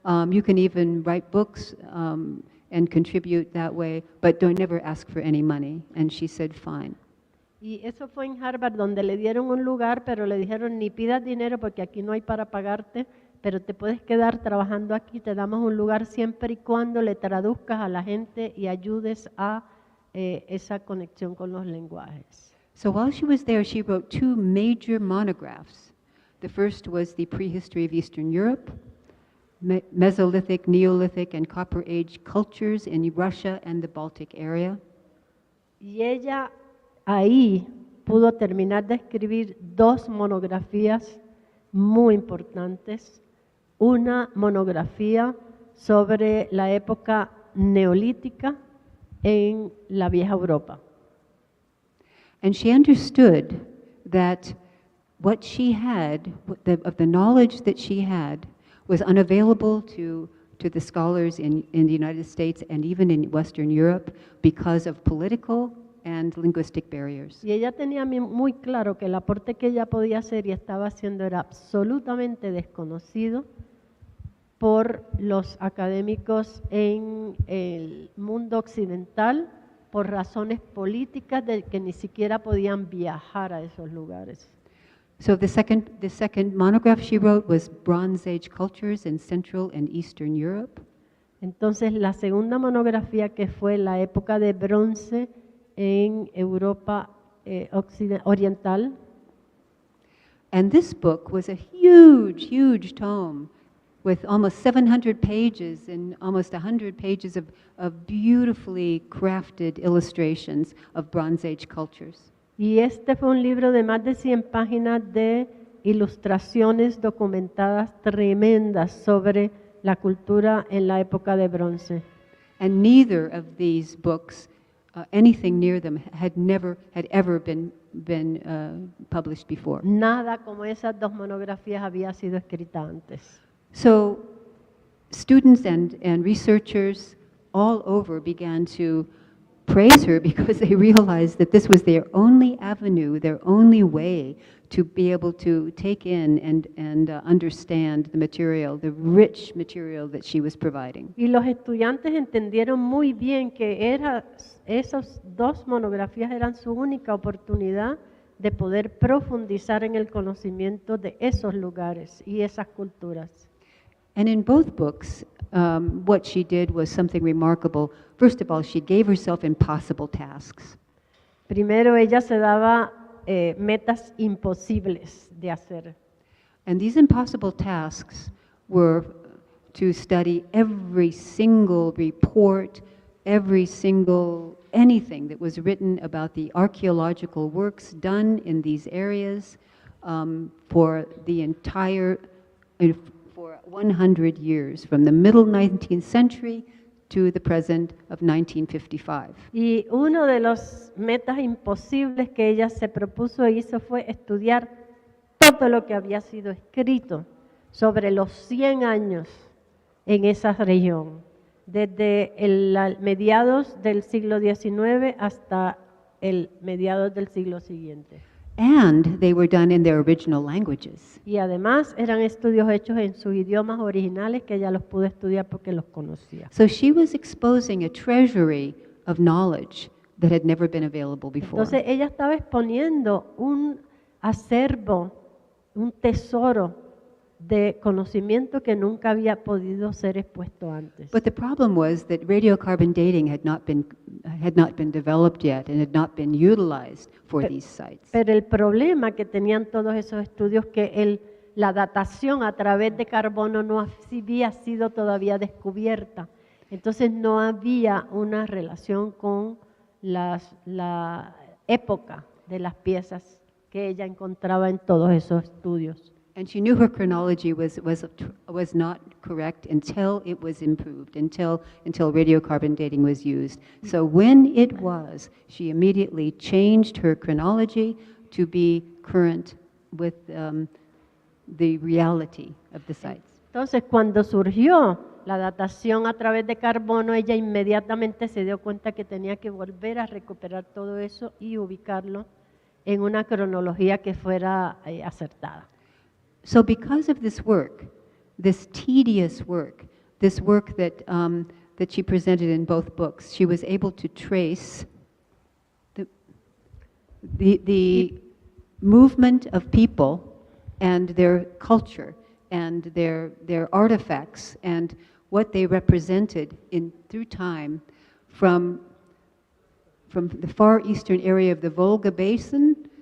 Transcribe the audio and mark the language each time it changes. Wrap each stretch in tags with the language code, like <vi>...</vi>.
<en>You can even write books and contribute that way, but don't never ask for any money. And she said, fine.</en> <es>Y eso fue en Harvard, donde le dieron un lugar, pero le dijeron, ni pidas dinero porque aquí no hay para pagarte, pero te puedes quedar trabajando aquí, te damos un lugar siempre y cuando le traduzcas a la gente y ayudes a esa conexión con los lenguajes.</es> <en>So while she was there, she wrote 2 major monographs. The first was the prehistory of Eastern Europe, Mesolithic, Neolithic, and Copper Age cultures in Russia and the Baltic area.</en> <es>Y ella ahí pudo terminar de escribir 2 monografías muy importantes. Una monografía sobre la época neolítica en la vieja Europa.</es> <en>And she understood that what she had, of the knowledge that she had, was unavailable to the scholars in the United States and even in Western Europe because of political and linguistic barriers.</en> <es>Y ella tenía muy claro que el aporte que ella podía hacer y estaba haciendo era absolutamente desconocido por los académicos en el mundo occidental por razones políticas de que ni siquiera podían viajar a esos lugares.</es> <en>So the second monograph she wrote was Bronze Age cultures in Central and Eastern Europe.</en> <es>Entonces la segunda monografía, que fue la época de bronce en Europa oriental.</es> <en>And this book was a huge, huge tome with almost 700 pages and almost 100 pages of beautifully crafted illustrations of Bronze Age cultures.</en> <es>Y este fue un libro de más de 100 páginas de ilustraciones documentadas tremendas sobre la cultura en la época de bronce.</es> <en>And neither of these books, anything near them, had ever been published before.</en> <es>Nada como esas 2 monografías había sido escrita antes.</es> <en>So students and researchers all over began to praise her because they realized that this was their only avenue, their only way to be able to take in and understand the material, the rich material that she was providing.</en> <es>Y los estudiantes entendieron muy bien que esas 2 monografías eran su única oportunidad de poder profundizar en el conocimiento de esos lugares y esas culturas.</es> <en>And in both books, what she did was something remarkable. First of all, she gave herself impossible tasks.</en> <es>Primero, ella se daba metas imposibles de hacer.</es> <en>And these impossible tasks were to study every single report, every single anything that was written about the archaeological works done in these areas for the entire, for 100 years, from the middle 19th century to the present of 1955.</en> <es>Y uno de los metas imposibles que ella se propuso e hizo fue estudiar todo lo que había sido escrito sobre los 100 años en esa región, desde mediados del siglo XIX hasta el mediados del siglo siguiente.</es> <en>And they were done in their original languages.</en> <es>Y además eran estudios hechos en sus idiomas originales que ella los pudo estudiar porque los conocía.</es> <en>So she was exposing a treasury of knowledge that had never been available before.</en> <es>Entonces ella estaba exponiendo un acervo, un tesoro de conocimiento que nunca había podido ser expuesto antes.</es> <en>But the problem was that radiocarbon dating had not been developed yet and had not been utilized for these sites.</en> <es>Pero el problema que tenían todos esos estudios que la datación a través de carbono no había sido todavía descubierta. Entonces no había una relación con la época de las piezas que ella encontraba en todos esos estudios.</es> <en>And she knew her chronology was not correct until it was improved, until radiocarbon dating was used. So when it was, she immediately changed her chronology to be current with the reality of the sites.</en> <es>Entonces, cuando surgió la datación a través de carbono, ella inmediatamente se dio cuenta que tenía que volver a recuperar todo eso y ubicarlo en una cronología que fuera acertada.</es> <en>So because of this work, this tedious work, this work that she presented in both books, she was able to trace the movement of people and their culture and their artifacts and what they represented through time from the far eastern area of the Volga Basin</en>